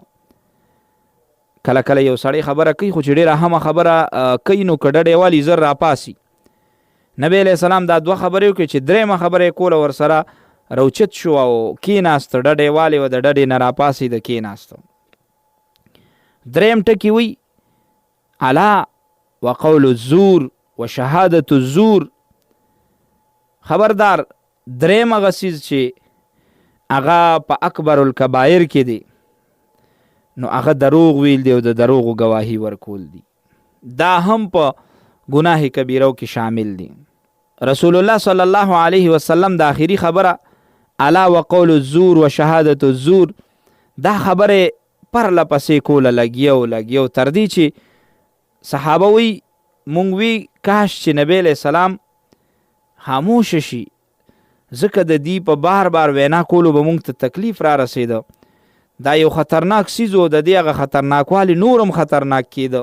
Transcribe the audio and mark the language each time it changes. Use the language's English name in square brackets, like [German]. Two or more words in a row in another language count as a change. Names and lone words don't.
[Pashto] کله کله یو سړی خبره کوي خو چې ډېره اهمه خبره کوي نو که ډډې والي زر راپاسي. نبی [Arabic] علیہ السلام [Pashto] دا دوه خبرې وکړي چې درېیمه خبره یې کوله ورسره روچت شو او کېناسته، ډډې والي و د ډډې نه راپاسي د کېناسته. درېیم ټکي وی [Arabic] الا وقول الزور وشهادت الزور. [Pashto] خبردار درېیم هغه څیز چې هغه په [Arabic] اکبر الکبایر [Pashto] کې دی نو هغه دروغ ویل دی او د دروغو گواهی ورکول دی، دا هم په ګناه کبیرو کې شامل دی. رسول الله [Arabic] صلی الله علیه وسلم [Pashto] د آخري خبره [Arabic] الا وقول الزور وشهادت الزور [Pashto] دا خبره پرله پسې کوله، لګیو تر دې چې صحابه وی مونږ وی کاش چې نبی [Arabic] علیہ السلام [Pashto] خاموش شي، ځکه د دې په بار بار وینا کولو به مونږ ته تکلیف را رسېده. دا یو خطرناک څیز و، د دې هغه خطرناکوالی نورم خطرناک کېده.